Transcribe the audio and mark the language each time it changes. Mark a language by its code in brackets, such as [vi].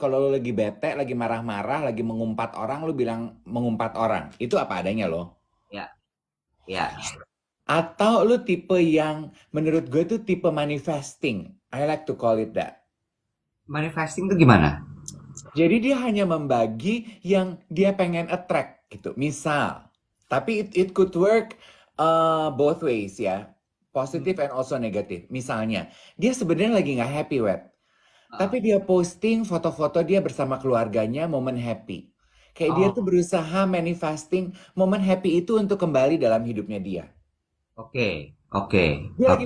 [id] Kalau lo lagi bete, lagi marah-marah, lagi mengumpat orang, lo bilang mengumpat orang. Itu apa adanya lo. Ya. Ya. Atau lo tipe yang menurut gue tuh tipe manifesting. [en] I like to call it that. [id] Manifesting itu gimana? Jadi dia hanya membagi yang dia pengen attract gitu. Misal, tapi [en] it could work both ways ya. Hmm. [id] Positif [en] and also [id] negatif. Misalnya, dia sebenarnya lagi nggak happy, Wet. Ah. Tapi dia posting foto-foto dia bersama keluarganya, momen happy. Kayak dia tuh Oh, berusaha manifesting momen happy itu untuk kembali dalam hidupnya dia. oke, oke, Dia lagi